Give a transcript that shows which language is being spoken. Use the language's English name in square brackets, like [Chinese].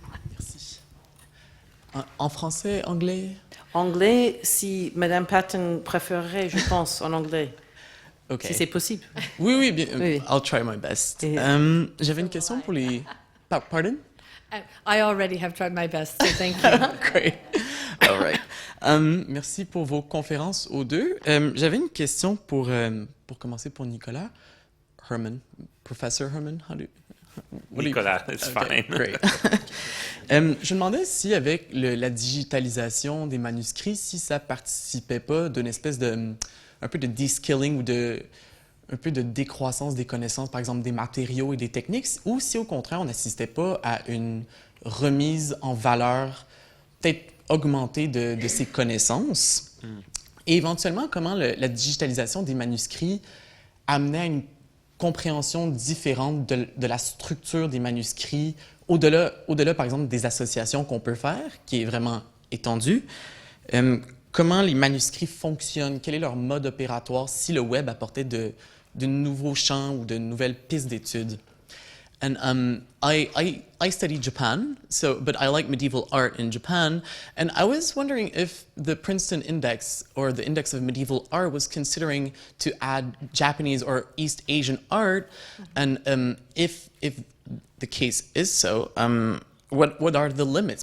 [French] Merci. En français, anglais? Anglais, si Madame Patton préférerait, je pense, en anglais. [English] Okay. [French] Si c'est possible. Oui, oui, bien. Oui. [English] I'll try my best. [French] J'avais une question pour les... Pardon? [English] I already have tried my best, so thank you. Great. All right. [French] Merci pour vos conférences aux deux. J'avais une question pour commencer pour Nicolas Herman. [English] Professor Herman, Nicolas, it's fine. Great. [French] Je me demandais si avec la digitalisation des manuscrits, si ça participait pas d'une espèce de... un peu de de-skilling ou un peu de décroissance des connaissances, par exemple des matériaux et des techniques, ou si au contraire on n'assistait pas à une remise en valeur peut-être augmentée de ces connaissances. Et éventuellement, comment la digitalisation des manuscrits amenait à une compréhension différente de la structure des manuscrits, au-delà, par exemple, des associations qu'on peut faire, qui est vraiment étendue. Comment les manuscrits fonctionnent, quel est leur mode opératoire si le web apportait de nouveaux champs ou de nouvelles pistes d'études. [English] And I studied Japan, but I like medieval art in Japan, and I was wondering if the Princeton Index or the Index of Medieval Art was considering to add Japanese or East Asian art, and if the case is so, what are the limits?